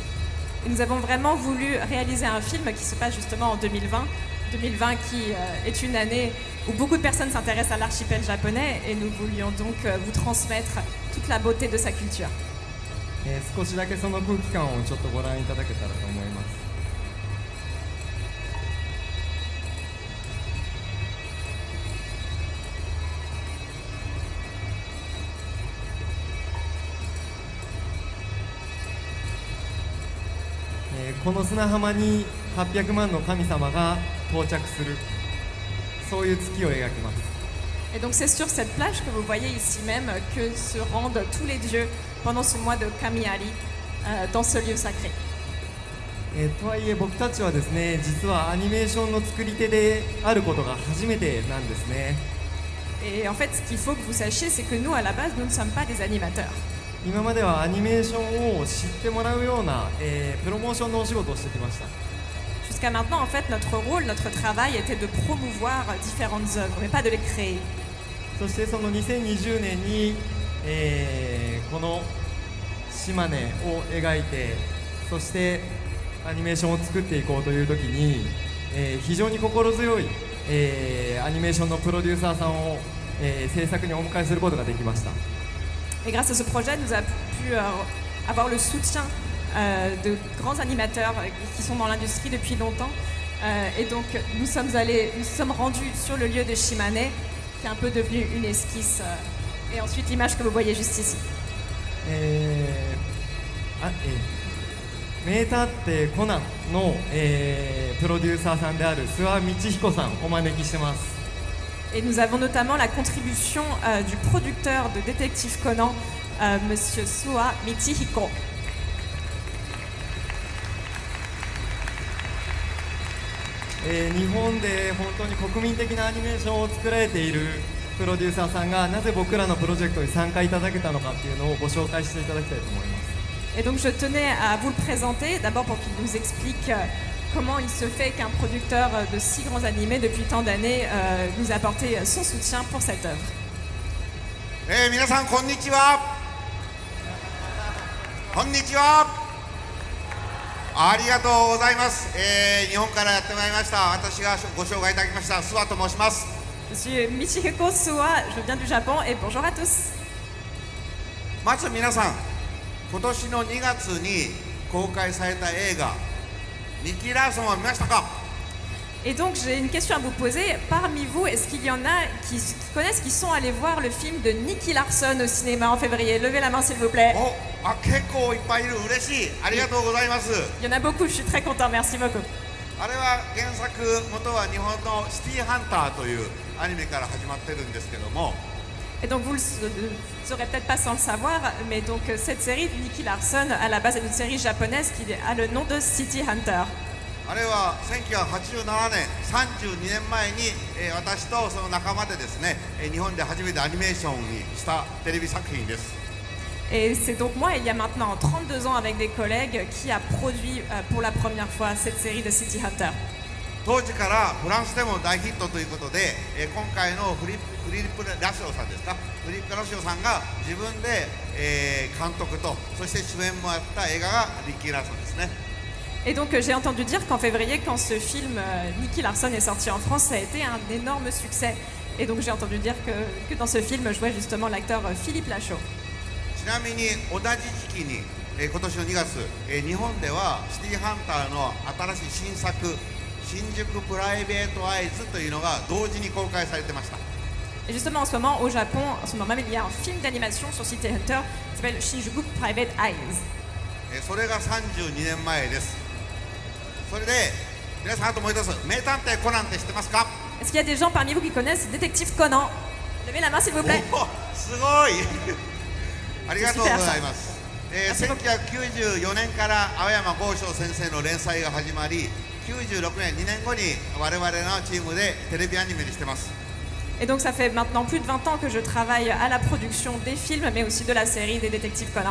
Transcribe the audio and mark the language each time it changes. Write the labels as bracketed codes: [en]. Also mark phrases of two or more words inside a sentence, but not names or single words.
[fr] Et nous avons vraiment voulu réaliser un film qui se passe justement en 2020. 2020 qui est une année où beaucoup de personnes s'intéressent à l'archipel japonais et nous voulions donc vous transmettre toute la beauté de sa culture. [ja] 少しだけその空気感をちょっとご覧いただけたらと思います。この砂浜に800万の神様が到着する、そういう月を描きます。 [fr] Et donc c'est sur cette plage que vous voyez ici même que se rendent tous les dieux pendant ce mois de Kamiari dans ce lieu sacré. [ja] とはいえ僕たちはですね、実はアニメーションの作り手であることが初めてなんですね。 [fr] Et en fait, ce qu'il faut que vous sachiez, c'est que nous, à la base, nous ne sommes pas des animateurs. [ja] 今まではアニメーションを知ってもらうような、プロモーションのお仕事をしてきました。 [fr] Jusqu'à maintenant, en fait, notre rôle, notre travail était de promouvoir différentes œuvres, mais pas de les créer. [ja] そしてその2020年に、この島根を描いて、そしてアニメーションを作っていこうという時に、非常に心強い、アニメーションのプロデューサーさんを、制作にお迎えすることができました。 [fr] Et grâce à ce projet, nous avons pu avoir le soutien de grands animateurs qui sont dans l'industrie depuis longtemps. Et donc, nous sommes rendus sur le lieu de Shimane, qui est un peu devenu une esquisse. Et ensuite, l'image que vous voyez juste ici. [ja] 名探偵コナンの、プロデューサーさんである諏訪道彦さんお招きしてます。 [fr] Et nous avons notamment la contribution du producteur de Détective Conan, Monsieur Suwa Michihiko. [ja] 日本で本当に国民的なアニメーションを作られているプロデューサーさんがなぜ僕らのプロジェクトに参加いただけたのかっていうのをご紹介していただきたいと思います。 [fr] Et donc je tenais à vous le présenter, d'abord pour qu'il nous explique comment il se fait qu'un producteur de si grands animés depuis tant d'années nous a apporté son soutien pour cette œuvre. [ja] 皆さんこんにちは。こんにちは。ありがとうございます。日本からやってまいりました。私がご紹介いただきました諏訪と申します。 [fr] Monsieur Michihiko Suwa, je viens du Japon et bonjour à tous. [ja] まず皆さん、今年の2月に公開された映画ニキ・ラーソンは見ましたか？ [fr] Et donc j'ai une question à vous poser. Parmi vous, est-ce qu'il y en a qui connaissent, qui sont allés voir le film de Nicky Larson au cinéma en février? Levez la main s'il vous plaît. [ja] 結構いっぱいいる。嬉しい。ありがとうございます。 [fr] Il y en a beaucoup, je suis très content, merci beaucoup. [ja] あれは原作元は日本のシティーハンターというアニメから始まってるんですけども、 [fr] Et donc vous ne saurez peut-être pas sans le savoir, mais donc cette série de Nicky Larson, à la base est une série japonaise qui a le nom de City Hunter. [ja] あれは1987年、32年前に、私とその仲間でですね、日本で初めてアニメーションにしたテレビ作品です。 [fr] Et c'est donc moi, il y a maintenant 32 ans avec des collègues, qui a produit pour la première fois cette série de City Hunter. [ja] 当時からフランスでも大ヒットということで、今回のフリップ・ラシオさんですか、フリップ・ラシオさんが自分で、監督とそして主演もやった映画がニッキー・ラーソンですね。 [fr] Et donc j'ai entendu dire qu'en février, quand ce film Nicky Larson est sorti en France, ça a été un énorme succès. Et donc j'ai entendu dire que dans ce film jouait justement l'acteur Philippe Lachaud. [ja] ちなみに同じ時期に、今年の2月、日本ではシティーハンターの新しい新作新宿プライベートアイズというのが同時に公開されてました。 [fr] Et justement en ce moment au Japon, en ce moment même, il y a un film d'animation sur City Hunter qui s'appelle Shinjuku Private Eyes. [ja] それが32年前です。それで皆さん、あともう一つ、名探偵コナンって知ってますか？ [fr] Est-ce qu'il y a des gens parmi vous qui connaissent Détective Conan? Levez la main s'il vous plaît. [ja] すごいありがとうございます。1994年から青山剛昌先生の連載が始まり、96年、2年後に我々のチームでテレビアニメにしてます。 [fr] Et donc ça fait maintenant plus de 20 ans que je travaille à la production des films, mais aussi de la série des Détectives Conan.